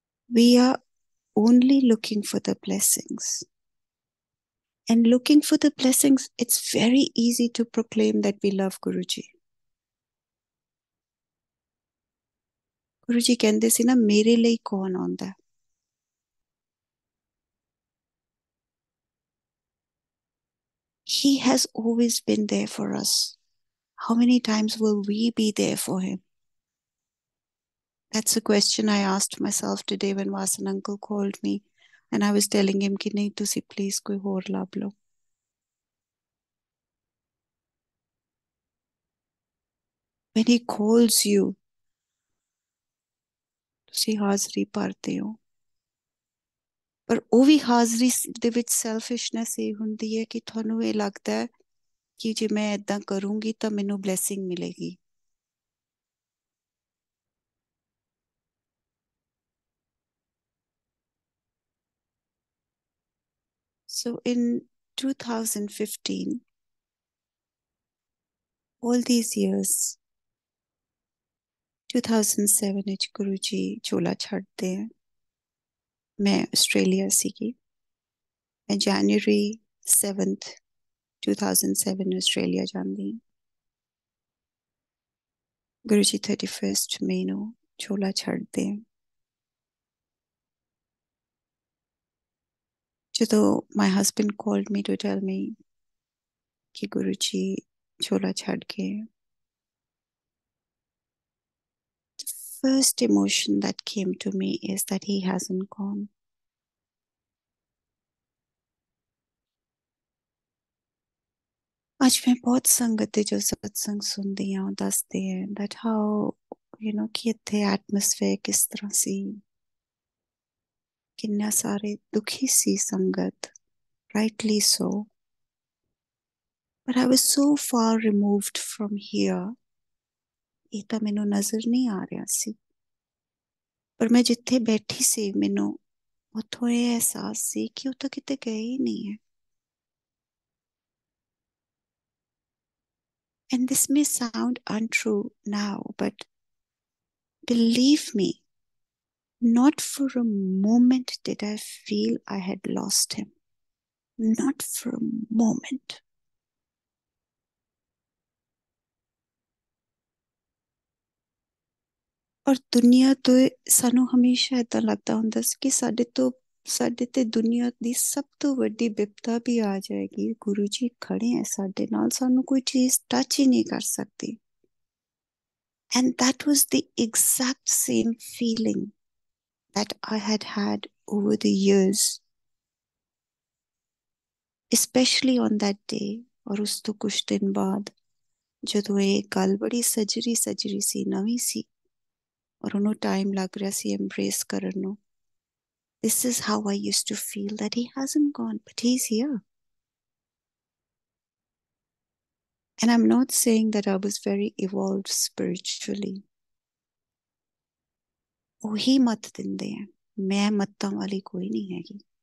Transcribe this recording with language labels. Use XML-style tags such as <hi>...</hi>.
<en>We are only looking for the blessings. and looking for the blessings, it's very easy to proclaim that we love Guruji.</en> <pa>Guruji ਕਹਿੰਦੇ ਸੀ ਨਾ ਮੇਰੇ ਲਈ ਕੌਣ ਆਉਂਦਾ.</pa> <en>He has always been there for us. How many times will we be there for him? That's a question I asked myself today when Vasan uncle called me and I was telling him</en> <hi>कि नहीं तुसी please कोई और लाभ लो.</hi> <en>When he calls you,</en> <pa>ਤੁਸੀਂ ਹਾਜ਼ਰੀ ਭਰਦੇ ਹੋ. ਪਰ ਉਹ ਵੀ ਹਾਜ਼ਰੀ ਦੇ ਵਿੱਚ ਸੈਲਫਿਸ਼ਨੈਸ ਇਹ ਹੁੰਦੀ ਹੈ ਕਿ ਤੁਹਾਨੂੰ ਇਹ ਲੱਗਦਾ ਹੈ ਕਿ ਜੇ ਮੈਂ ਇਦਾਂ ਕਰੂੰਗੀ ਤਾਂ ਮੈਨੂੰ ਬਲੇਸਿੰਗ ਮਿਲੇਗੀ.</pa> <en>So in 2015, all these years,</en> <pa>2007 ਵਿੱਚ ਗੁਰੂ ਜੀ ਝੋਲਾ ਛੱਡਦੇ ਹੈ. ਮੈਂ ਆਸਟ੍ਰੇਲੀਆ ਸੀਗੀ. ਮੈਂ January 7th 2007 ਆਸਟ੍ਰੇਲੀਆ ਜਾਂਦੀ. ਗੁਰੂ ਜੀ 31st ਮਈ ਨੂੰ ਝੋਲਾ ਛੱਡਦੇ.</pa> <en>ਜਦੋਂ my husband called me to tell me</en> <hi>कि गुरु जी झोला छाड़ के,</hi> <en>the first emotion that came to me is that he hasn't gone.</en> <hi>आज मैं बहुत संगत जो सत्संग सुनती हूँ दसते हैं</hi> <en>that how</en> <hi>कि इत्थे एटमॉस्फेयर किस तरह सी, किन्ना सारे दुखी सी संगत,</hi> <en>rightly so. But I was so far removed from here,</en> <pa>ਇਹ ਤਾਂ ਮੈਨੂੰ ਨਜ਼ਰ ਨਹੀਂ ਆ ਰਿਹਾ ਸੀ. ਪਰ ਮੈਂ ਜਿੱਥੇ ਬੈਠੀ ਸੀ ਮੈਨੂੰ ਉੱਥੋਂ ਇਹ ਅਹਿਸਾਸ ਸੀ ਕਿ ਉਹ ਤਾਂ ਕਿਤੇ ਗਏ ਹੀ ਨਹੀਂ ਹੈ.</pa> <en>And this may sound untrue now, but believe me, not for a moment did I feel I had lost him. Not for a moment.</en> <pa>ਔਰ ਦੁਨੀਆ ਤੋਂ ਸਾਨੂੰ ਹਮੇਸ਼ਾ ਏਦਾਂ ਲੱਗਦਾ ਹੁੰਦਾ ਸੀ ਕਿ ਸਾਡੇ ਤੇ ਦੁਨੀਆ ਦੀ ਸਭ ਤੋਂ ਵੱਡੀ ਵਿਪਤਾ ਵੀ ਆ ਜਾਏਗੀ. ਗੁਰੂ ਜੀ ਖੜੇ ਹੈ ਸਾਡੇ ਨਾਲ, ਸਾਨੂੰ ਕੋਈ ਚੀਜ਼ ਟੱਚ ਹੀ ਨਹੀਂ ਕਰ ਸਕਦੀ.</pa> <en>And that was the exact same feeling that I had had over the years, especially on that day.</en> <pa>ਔਰ ਉਸ ਤੋਂ ਕੁਝ ਦਿਨ ਬਾਅਦ ਜਦੋਂ ਇਹ ਗੱਲ ਬੜੀ ਸਜਰੀ ਸੀ, ਨਵੀਂ ਸੀ ਔਰ ਉਹਨੂੰ ਟਾਈਮ ਲੱਗ ਰਿਹਾ ਸੀ ਐਮਬ੍ਰੇਸ ਕਰਨ ਨੂੰ.</pa> <en>This is how I used to feel, that he hasn't gone, but he's here. And I'm not saying that I was very evolved spiritually.</en> <pa>ਉਹੀ ਮਤ ਦਿੰਦੇ ਆ, ਮੈਂ ਮਤਾਂ ਵਾਲੀ ਕੋਈ ਨਹੀਂ ਹੈਗੀ.</pa>